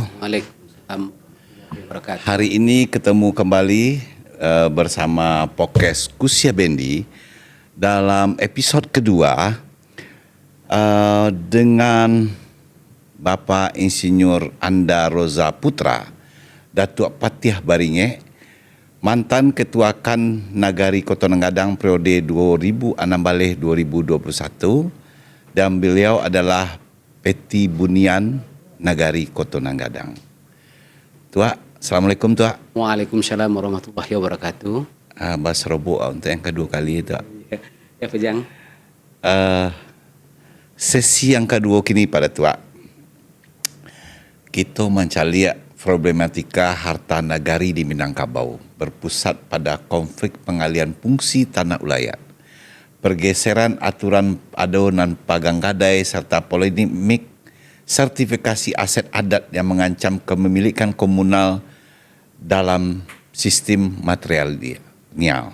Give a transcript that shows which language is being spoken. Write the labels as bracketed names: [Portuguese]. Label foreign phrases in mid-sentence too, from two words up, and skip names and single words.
[Arabic] Waalaikumsalam warahmatullahi wabarakatuh. [Indonesian] Hari ini ketemu kembali bersama podcast Kusya Bendi dalam episod kedua dengan Bapak Insinyur Anda Roza Putra, Datuk Patiah Baringge, mantan Ketua KAN Nagari Kota Nanggadang periode 2016-2021, dan beliau adalah Peti Bunian Nagari Kota Nanggadang. Tuak, Assalamualaikum Tuak. [Arabic] Waalaikumsalam warahmatullahi wabarakatuh. [Indonesian] Bas Robo untuk yang kedua kali Tuak. Ya Pejang. Sesi yang kedua kini pada Tuak, kita mencari problematika harta nagari di Minangkabau berpusat pada konflik pengalian fungsi tanah ulayat, pergeseran aturan adonan pagang gadai serta polemik sertifikasi aset adat yang mengancam kepemilikan komunal dalam sistem material.